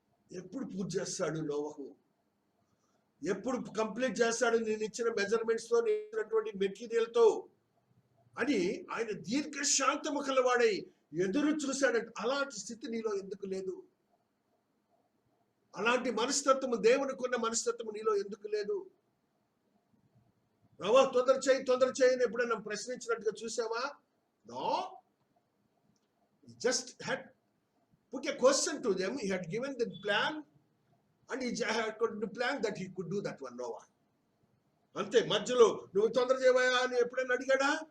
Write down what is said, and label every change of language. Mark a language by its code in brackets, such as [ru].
[te] ఎప్పుడు పూర్తి చేస్తాడు నోవహు? ఎప్పుడు కంప్లీట్ చేస్తాడు నేను ఇచ్చిన మెజర్మెంట్స్ తో, నేను ఇచ్చినటువంటి మెటీరియల్ తో అని ఆయన దీర్ఘశాంతము కలవాడై ఎదురు చూశాడంట. అలాంటి స్థితి నీలో ఎందుకు లేదు? అలాంటి మనస్తత్వము, దేవునికి ఉన్న మనస్తత్వము నీలో ఎందుకు లేదు? ప్రభా తొందర చేయి అని ఎప్పుడైనా ప్రశ్నించినట్టుగా చూసావా? [en] No, just had put a question to them. He had given the plan and he had to plan that he could do that one. [te] Noah అంతే. మధ్యలో నువ్వు తొందర చేయవా అని ఎప్పుడైనా అడిగాడా?